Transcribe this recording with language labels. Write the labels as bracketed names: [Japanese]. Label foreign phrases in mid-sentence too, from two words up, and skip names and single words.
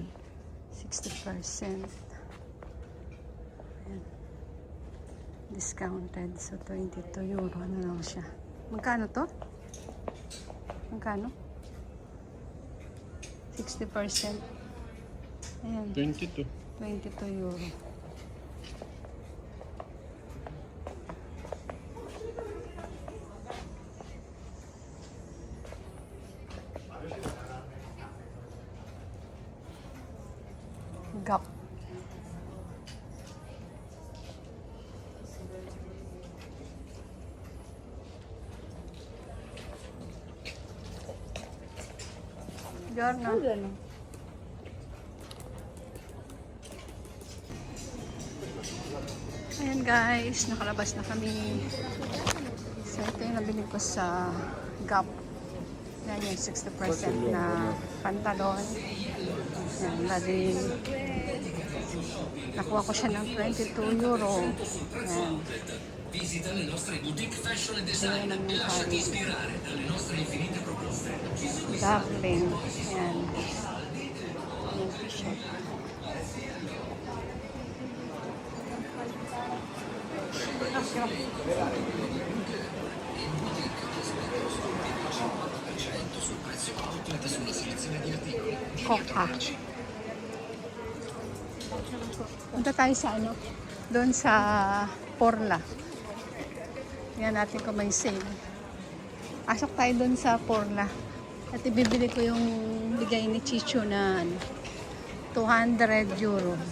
[Filipino] 60%. Ayan. Discounted. So, 22 euro. Ano lang siya? Magkano to? Magkano? 60%. Ayan. 22. 22 euro. Gap. Giorno. Ayan guys, nakalabas na kami. So ito yung nabili ko sa Gap. Yan yung 60% na pantalon. Yan, bali. Nakuha ko siya ng 22 euro. Yan. [Italian] Visita le nostre boutique fashion e design [Filipino] Ayan ang [Italian] e lasciati [Filipino] nangyari. [Italian] ispirare dalle nostre infinite proposte. [Filipino] Darling. Yan. Yan siya. [Italian] Sul prezzo outlet e sulla selezione di articoli. [Filipino] Coca. Punta tayo sa ano? Doon sa Porla. Tingnan natin kung may sale. Pasok tayo doon sa Porla. At ibibili ko yung bigay ni Chicho na ano, 200 euro.